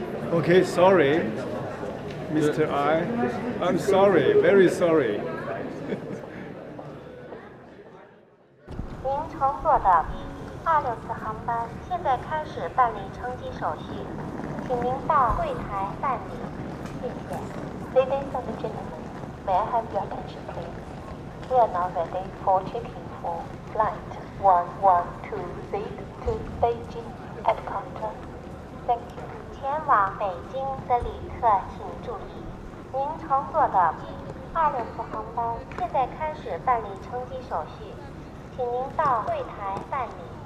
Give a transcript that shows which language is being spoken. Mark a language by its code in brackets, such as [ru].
[en] Okay, sorry, Mr. I'm sorry, very sorry. [zh] 您乘坐的 264航班现在开始办理乘机手续，请您到柜台办理。谢谢。 [en] Ladies and gentlemen, may I have your attention, please? We are now ready for checking for flight 1120 to Beijing at counter. Thank you. [zh] 前往北京的旅客请注意，您乘坐的264航班现在开始办理乘机手续，请您到柜台办理。